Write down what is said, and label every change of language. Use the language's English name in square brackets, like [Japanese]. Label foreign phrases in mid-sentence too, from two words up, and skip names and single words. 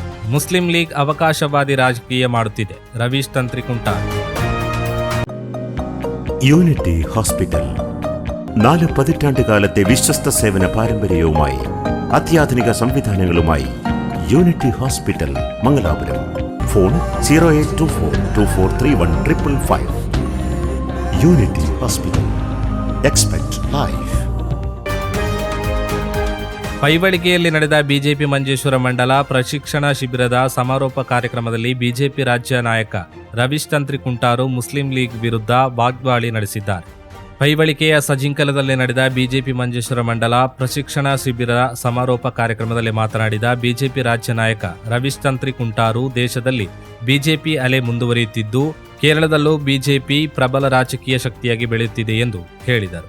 [Kannada] ಮುಸ್ಲಿಂ ಲೀಗ್ ಅವಕಾಶವಾದಿ ರಾಜಕೀಯ ಮಾಡುತ್ತಿದೆ. ರವೀಶ್ ತಂತ್ರಿಕುಂಟಾರ್. [Malayalam] യൂണിറ്റി ഹോസ്പിറ്റൽ 4 പതിറ്റാണ്ടുകാലത്തെ വിശ്വസ്ത സേവന പാരമ്പര്യവുമായി അത്യാധുനിക സംവിധാനങ്ങളുമായി യൂണിറ്റി ഹോസ്പിറ്റൽ മംഗലാപുരം. ഫോൺ 0824243155. യൂണിറ്റി ഹോസ്പിറ്റൽ. [English] expect life. [Kannada] ಪೈವಳಿಗೆಯಲ್ಲಿ ನಡೆದ ಬಿಜೆಪಿ ಮಂಜೇಶ್ವರ ಮಂಡಲ ಪ್ರಶಿಕ್ಷಣ ಶಿಬಿರದ ಸಮಾರೋಪ ಕಾರ್ಯಕ್ರಮದಲ್ಲಿ ಬಿಜೆಪಿ ರಾಜ್ಯ ನಾಯಕ ರವೀಶ್ ತಂತ್ರಿಕುಂಟಾರು ಮುಸ್ಲಿಂ ಲೀಗ್ ವಿರುದ್ಧ ವಾಗ್ದಾಳಿ ನಡೆಸಿದ್ದಾರೆ. ಪೈವಳಿಕೆಯ ಸಜಿಂಕಲದಲ್ಲಿ ನಡೆದ ಬಿಜೆಪಿ ಮಂಜೇಶ್ವರ ಮಂಡಲ ಪ್ರಶಿಕ್ಷಣ ಶಿಬಿರ ಸಮಾರೋಪ ಕಾರ್ಯಕ್ರಮದಲ್ಲಿ ಮಾತನಾಡಿದ ಬಿಜೆಪಿ ರಾಜ್ಯ ನಾಯಕ ರವೀಶ್ ತಂತ್ರಿಕುಂಟಾರು, ದೇಶದಲ್ಲಿ ಬಿಜೆಪಿ ಅಲೆ ಮುಂದುವರಿಯುತ್ತಿದ್ದು ಕೇರಳದಲ್ಲೂ ಬಿಜೆಪಿ ಪ್ರಬಲ ರಾಜಕೀಯ ಶಕ್ತಿಯಾಗಿ ಬೆಳೆಯುತ್ತಿದೆ ಎಂದು ಹೇಳಿದರು.